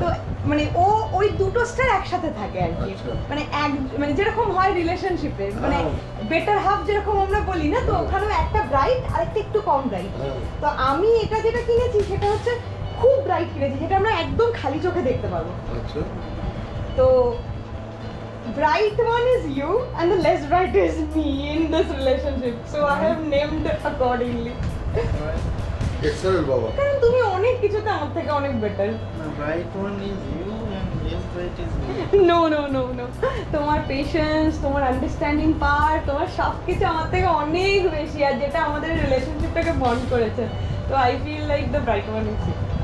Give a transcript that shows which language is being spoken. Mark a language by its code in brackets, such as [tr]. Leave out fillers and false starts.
[bn] তো মানে ওই দুটো স্টার একসাথে থাকে আর কি। আচ্ছা। মানে যেরকম হয় রিলেশনশিপে, মানে হ্যাঁ। বেটার হাফ যেরকম আমরা বলি না, তো হ্যাঁ। ওখানেও একটা ব্রাইট আরেকটা একটু কম ব্রাইট। হ্যাঁ। তো আমি এটা যেটা কিনেছি সেটা হচ্ছে খুব ব্রাইট কিনেছি, যেটা আমরা একদম খালি চোখে দেখতে পাবো। আচ্ছা। [en] তো bright one is you and the less bright is me in this relationship, so I have named accordingly. [bn] Excellent বাবা। কারণ তুমি অনেক কিছুতে আমার থেকে অনেক better. [en] The right one is you and less right is me. [bn] No no no no, তোমার patience, তোমার আন্ডারস্ট্যান্ডিং পাওয়ার, তোমার সব কিছু আমার থেকে অনেক বেশি, আর যেটা আমাদের রিলেশনশিপটাকে বন্ড করেছে। [en] তো I feel like the bright one is you.